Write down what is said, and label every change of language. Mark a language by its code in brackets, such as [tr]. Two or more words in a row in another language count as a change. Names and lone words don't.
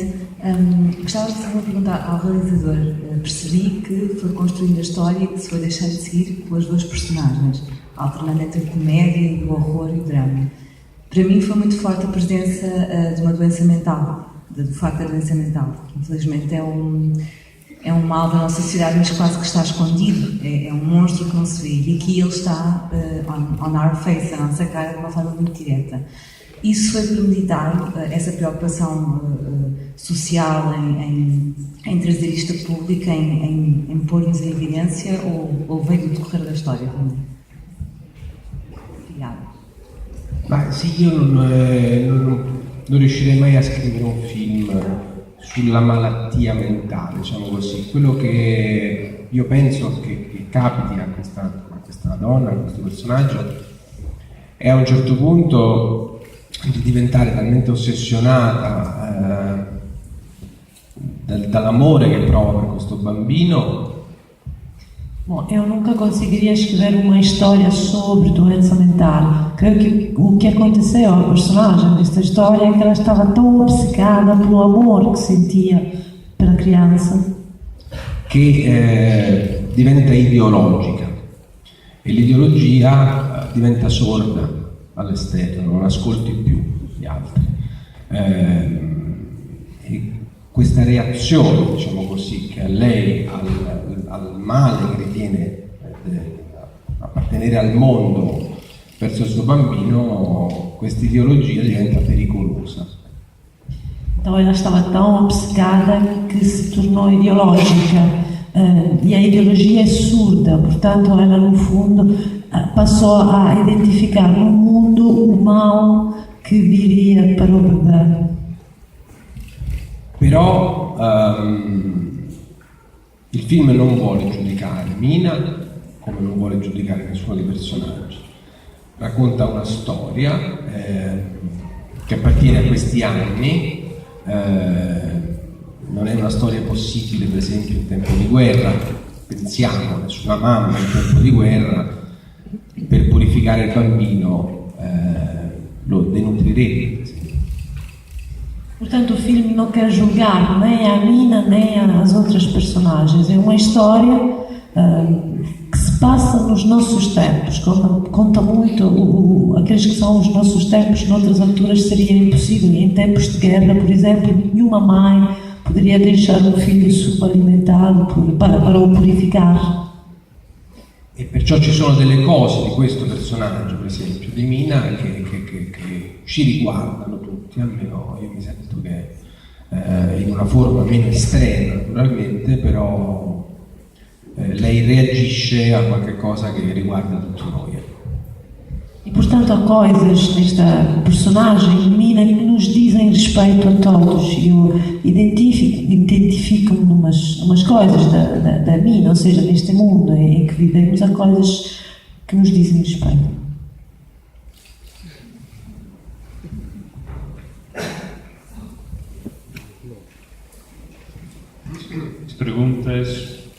[pt] Gostava de fazer uma pergunta ao realizador. Percebi que foi construindo a história e que se foi deixar de seguir pelas 2 personagens, alternando entre a comédia, o horror e o drama. Para mim foi muito forte a presença de uma doença mental, do facto da doença mental, que infelizmente é um mal da nossa sociedade, mas quase que está escondido, é um monstro que não se vê, e aqui ele está [en] on our face, [pt] a nossa cara, de uma forma muito direta. Isso foi premeditado, essa preocupação social em trazer isto a público, em pôr-nos em evidência, ou veio do decorrer da história também? Obrigada. [it] Ma sì, io non riuscirei mai a scrivere un film sulla malattia mentale, diciamo così. Quello che io penso che capiti a questa donna, a questo personaggio, è a un certo punto di diventare talmente ossessionata dall'amore che prova per questo bambino. [pt] Bom, eu nunca conseguiria escrever uma história sobre doença mental. Creio que o que aconteceu à personagem desta história é que ela estava tão obcecada pelo amor que sentia pela criança [it] che diventa ideologica, e l'ideologia diventa sorda all'esterno, non ascolti più gli altri. E questa reazione, diciamo così, che a lei, al male che ritiene appartenere al mondo verso il suo bambino, questa ideologia diventa pericolosa. [pt] Então ela estava tão obcecada que se tornou ideológica, e a ideologia é surda, portanto ela no fundo passou a identificar no mundo o mal que viria para o bebê. [it] Però il film non vuole giudicare Mina come non vuole giudicare nessuno dei personaggi. Racconta una storia che appartiene a questi anni, non è una storia possibile per esempio in tempo di guerra. Pensiamo su una mamma in tempo di guerra, per purificare il bambino lo denutrirete. [pt] Portanto, o filme não quer julgar nem a Mina nem as outras personagens. É uma história que se passa nos nossos tempos. Conta muito aqueles que são os nossos tempos, noutras alturas seria impossível. Em tempos de guerra, por exemplo, nenhuma mãe poderia deixar um filho subalimentado para o purificar. [it] E perciò ci sono delle cose di questo personaggio, per esempio, di Mina, che ci riguardano tutti, almeno io mi sento che in una forma meno estrema naturalmente, però lei reagisce a qualche cosa che riguarda tutti noi. [pt] E portanto, há coisas nesta personagem, Mina, que nos dizem respeito a todos. Eu identifico-me numas coisas da Mina, ou seja, neste mundo em que vivemos, há coisas que nos dizem respeito. As perguntas.